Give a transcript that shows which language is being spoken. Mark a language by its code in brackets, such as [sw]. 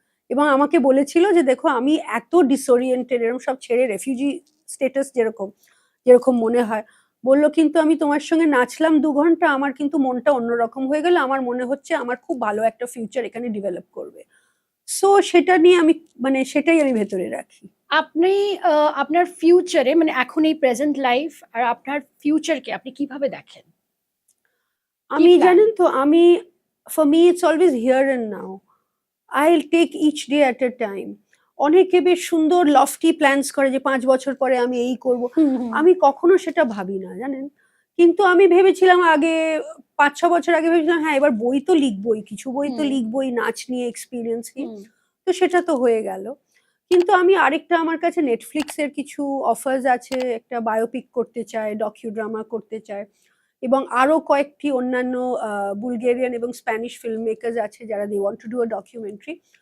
[bn] এবং আমাকে বলেছিল যে দেখো আমি এত ডিসওরিয়েন্টেড, এরকম সব ছেড়ে রেফিউজি স্টেটাস যেরকম যেরকম মনে হয়, বললো কিন্তু আমি তোমার সঙ্গে নাচলাম 2 ঘন্টা, আমার কিন্তু মনটা অন্যরকম হয়ে গেল, আমার মনে হচ্ছে আমার খুব ভালো একটা ফিউচার এখানে ডেভেলপ করবে। সো সেটা নিয়ে আমি, মানে সেটাই আমি ভেতরে রাখি। আপনি আপনার ফিউচারে, মানে এখন এই প্রেজেন্ট লাইফ আর আপনার ফিউচারকে আপনি কিভাবে দেখেন? আমি জানেন তো, আমি, [en] For me it's always here and now. I'll take each day at a time. [bn] অনেকে বেশ সুন্দর লফটি প্ল্যানস করে যে 5 বছর পরে আমি এই করব। আমি কখনো সেটা ভাবি না, জানেন। কিন্তু আমি ভেবেছিলাম আগে, 5-6 বছর আগে ভেবেছিলাম হ্যাঁ এবার বই তো লিখবই, কিছু বই তো লিখবই নাচ নিয়ে, এক্সপিরিয়েন্স নিয়ে। তো সেটা তো হয়ে গেল। কিন্তু আমি আরেকটা, আমার কাছে নেটফ্লিক্সের কিছু অফার্স আছে, একটা বায়োপিক করতে চাই, ডকিউড্রামা করতে চাই, এবং আরো কয়েকটি অন্যান্য বুলগেরিয়ান এবং স্প্যানিশ ফিল্ম মেকার্স আছে যারা [en] They want to do a documentary.